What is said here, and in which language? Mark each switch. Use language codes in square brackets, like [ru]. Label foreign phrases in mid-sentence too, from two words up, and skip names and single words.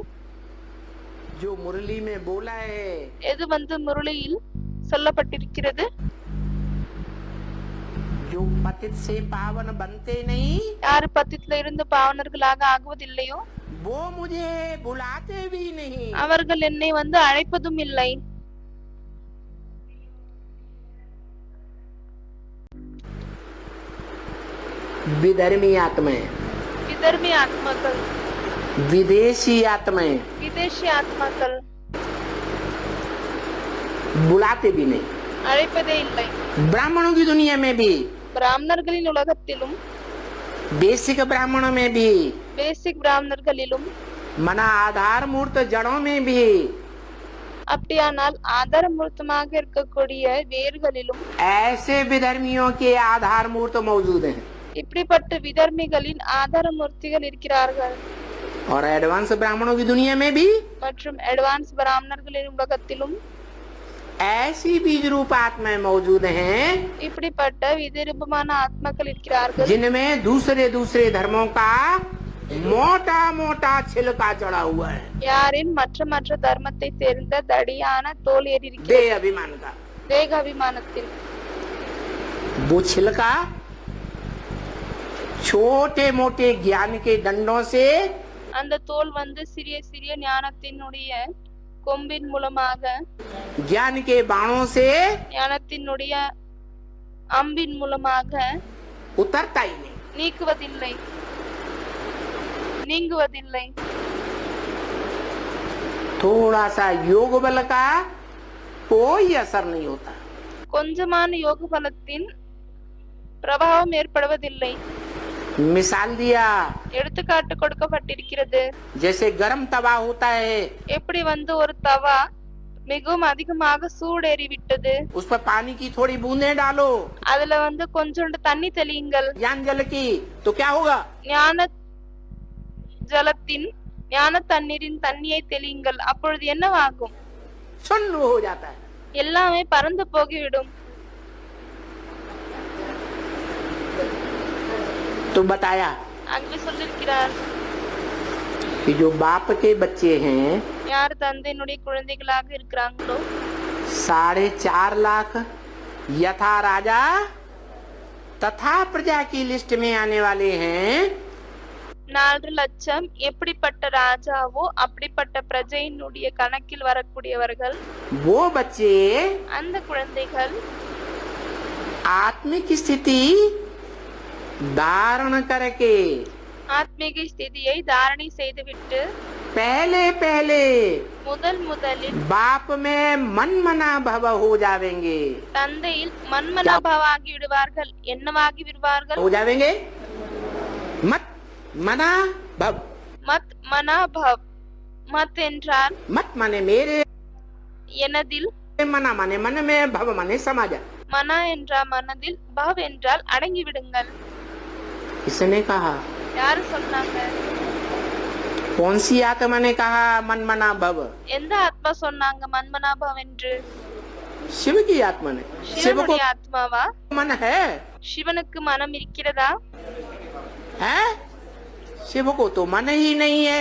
[hi] जो मुरली में बोला है, [ta] எது வந்து முரளியில் சொல்லப்பட்டிருக்கிறது, [hi] जो पतित से पावन बनते नहीं, [ta] யாரு பத்தித்துல இருந்து பாவனர்களாக ஆகுவதில்லையோ [hi] वो मुझे बुलाते भी नहीं। [ta] அவர்கள் என்னை வந்து அழைப்பதும் இல்லை. [hi] विधर्मी आत्माएं, [ta] விதர்மி ஆத்மாக்கள், [hi] विदेशी आत्माएं [ta] விதேசி ஆத்மாக்கள் [hi] बुलाते भी नहीं। [ta] அழைப்பதே இல்லை. [hi] ब्राह्मणों की दुनिया में भी, [ta] பிராமணர்களின் உலகத்திலும், [hi] बेसिक ब्राह्मणों में भी, [ta] பேசிக் பிராமணர்களிலும், [hi] मना आधार मूर्त जड़ों में भी [ta] அப்படியானால் ஆதாரமூர்த்தமாக இருக்கக்கூடிய வேர்களிலும் [hi] ऐसे विधर्मियों के आधार मूर्त मौजूद हैं। [ta] இப்படிப்பட்ட விதர்மிகளின் ஆதாரமூர்த்திகள் இருக்கிறார்கள். [hi] और एडवांस ब्राह्मणों की दुनिया में भी [ta] மற்றும் அட்வான்ஸ் பிராமணர்களின் உலகத்திலும் [hi] ऐसी बीज रूप आत्माएं मौजूद हैं [ta] இப்படிப்பட்ட விதரூபமான ஆத்மாக்கள் இருக்கிறார்கள். [hi] जिनमें दूसरे दूसरे धर्मों का मोटा मोटा छिलका चढ़ा हुआ है, [ta] யாரின் மற்ற மற்ற தர்மத்தை சேர்ந்த தடியான தோல் ஏறி இருக்கிறது, [hi] देह अभिमान का। [ta] தேக அபிமானத்தில். [hi] वो छिलका छोटे मोटे ज्ञान के डंडों से [ta] அந்த தோல் வந்து சிறிய சிறிய ஞானத்தினுடைய கொம்பின் மூலமாக, [hi] ज्ञान के बाणों से [ta] ஞானத்தினுடைய அம்பின் மூலமாக [hi] उतरता ही नहीं। [ta] நீக்குவதில்லை, நீங்குவதில்லை. [hi] थोड़ा सा योग बल का कोई असर नहीं होता। [ta] கொஞ்சமான யோக பலத்தின் பிரபாவம் ஏற்படுவதில்லை. [hi] मिसाल दिया, [ta] எடுத்துக்காட்டு கொடுக்கப்பட்டிருக்கிறது. [hi] जैसे गरम तवा होता है, [ta] எப்படி வந்து ஒரு தவா மிகவும் அதிகமாக சூடேறி விட்டது, [hi] उस पर पानी की थोड़ी बूंदें डालो, [ta] அதுல வந்து கொஞ்சோண்டு தண்ணி தெளியுங்கள், [hi] ज्ञान जल की, तो क्या होगा? [ta] ஞான ஜலத்தின் ஞான தண்ணீரின் தண்ணியை தெளியுங்கள், அப்பொழுது என்னவாகும்? [hi] सुन्न हो जाता है। [ta] எல்லாமே பறந்து போகிவிடும். [hi] तो बताया [ta] அங்கு சொல்லிருக்கிறார், [hi] कि जो बाप के बच्चे हैं [ta] யார் தந்தையினுடைய குழந்தைகளாக இருக்கிறாங்களோ [hi] 4.5 लाख यथा राजा तथा प्रजा की लिस्ट में आने वाले हैं, [ta] 4 லட்சம் எப்படிப்பட்ட ராஜாவோ அப்படிப்பட்ட பிரஜையினுடைய கணக்கில் வரக்கூடியவர்கள். [hi] वो बच्चे [ta] அந்த குழந்தைகள் [hi] आत्मिक स्थिति धारण करके [ta] ஆத்மீக ஸ்திதியை தாரணை செய்துவிட்டு [hi] पहले पहले [ta] முதலில் [hi] बाप में मन मना भव हो जावेंगे। [ta] தந்தையில் மன்மனாபவாகி விடுவார்கள். என்னவாகி விடுவார்கள்? [hi] हो जावेंगे मत मना भव। [ta] மத் மனாபவ். மத் என்றால் [hi] मत माने मेरे, [ta] எனதில், [hi] मना माने मन में, भव माने समाज। [ta] மனா என்றால் மனதில், பவ் என்றால் அடங்கி விடுங்கள். [hi] इसने कहा, [ta] யாரு சொன்னாங்க? [hi] कौन सी आत्मा ने कहा मन मना भव? [ta] எந்த ஆத்மா சொன்னாங்க மன்மனாபவ் என்று? [hi] शिव की आत्मा ने। शिव को [ta] சிவனுடைய ஆத்மாவா? [hi] मन है, [ta] சிவனுக்கு மனம் இருக்கிறதா? [hi] है? शिव को तो मन ही नहीं है,